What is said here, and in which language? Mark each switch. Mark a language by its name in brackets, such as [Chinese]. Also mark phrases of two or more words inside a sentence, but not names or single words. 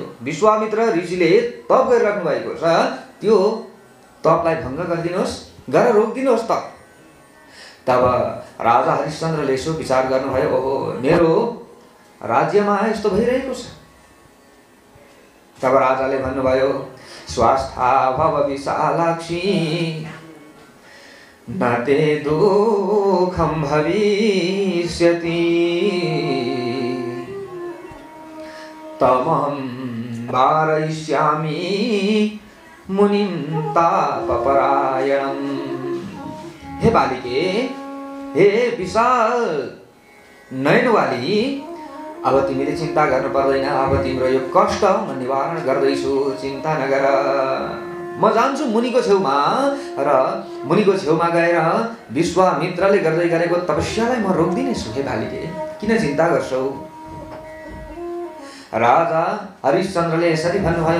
[Nepali] विश्वामित्र ऋषिले तप गरिराख्नु भएको छ, त्यो तपलाई भङ्ग गरिदिनुहोस्, गरेर रोकिदिनुहोस् तप। तब राजा हरिश्चन्द्रले यसो विचार गर्नुभयो, ओहो मेरो राज्यमा यस्तो भइरहेको छ। तब राजाले भन्नुभयो, [Sanskrit] स्वास्था भव विशालाक्षी न ते दुःखं भविष्यति तमहं वारयिष्यामि मुनिं तापपरायणम्। [Nepali] हे बालिके, हे विशाल नयनवाली, अब तिमीले चिन्ता गर्नु पर्दैन। अब तिम्रो यो कष्ट म निवारण गर्दैछु, चिन्ता नगर। म जान्छु मुनिको छेउमा र मुनिको छेउमा गएर विश्वामित्रले गर्दै गरेको तपस्यालाई म रोक्दिनेछु। हे बालिके, किन चिन्ता गर्छौ? राजा हरिश्चन्द्रले यसरी भन्नुभयो।